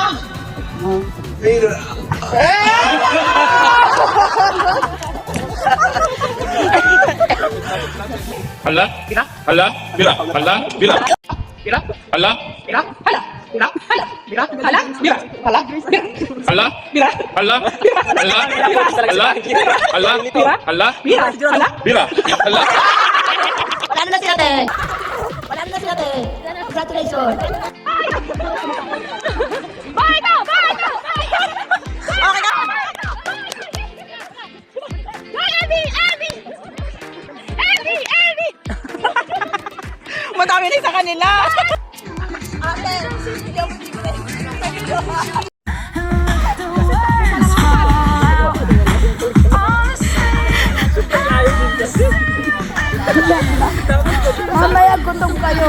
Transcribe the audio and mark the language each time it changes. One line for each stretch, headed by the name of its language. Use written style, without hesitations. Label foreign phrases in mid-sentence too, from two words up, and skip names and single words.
Filipino: Bila. Hala. Tira. Hala. Bila. Hala. Bila. Tira. Hala. Tira. Hala. Tira. Hala. Tira. Hala. Tira. Hala. Tira. Hala. Tira. Hala. Hala. Hala. Hala. Hala. Tira. Hala. Bila. Hala. Wala na sila, te. Wala na sila, te. Congratulations.
English: Bye now. Bye now.
Filipino: Okay na. Abby. Abby. Abby. Abby. Madami din sa kanila. Ate, hindi ako bibili. Mamaya gutom kayo.